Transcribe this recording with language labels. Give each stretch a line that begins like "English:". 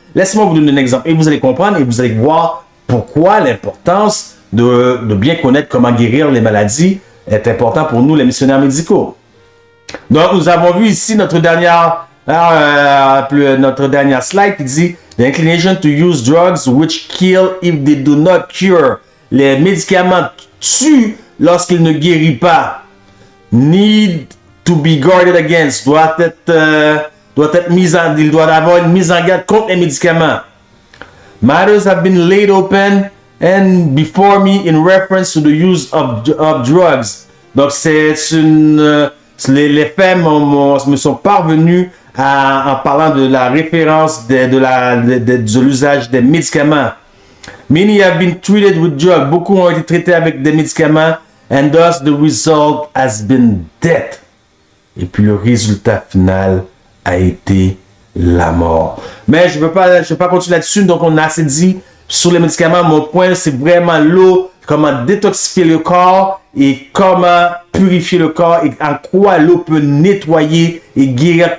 French: Laissez-moi vous donner un exemple et vous allez comprendre et vous allez voir pourquoi l'importance de bien connaître comment guérir les maladies est important pour nous, les missionnaires médicaux. Donc, nous avons vu ici notre dernière slide qui dit «
English: The inclination to use drugs which kill if they do not cure ».
French: Les médicaments tuent lorsqu'ils ne guérissent pas.
English: Need to be guarded against.
French: Il doit avoir une mise en garde contre les médicaments.
English: Matters have been laid open and before me in reference to the use of drugs.
French: Donc, c'est une... les faits me sont parvenus en parlant de la référence de l'usage des médicaments.
English: Many have been treated with drugs.
French: Beaucoup ont été traités avec des médicaments.
English: And thus the result has been death.
French: Et puis le résultat final a été la mort. Mais je ne veux pas continuer là-dessus. Donc on a assez dit sur les médicaments. Mon point c'est vraiment l'eau. Comment détoxifier le corps et comment purifier le corps et en quoi l'eau peut nettoyer et guérir.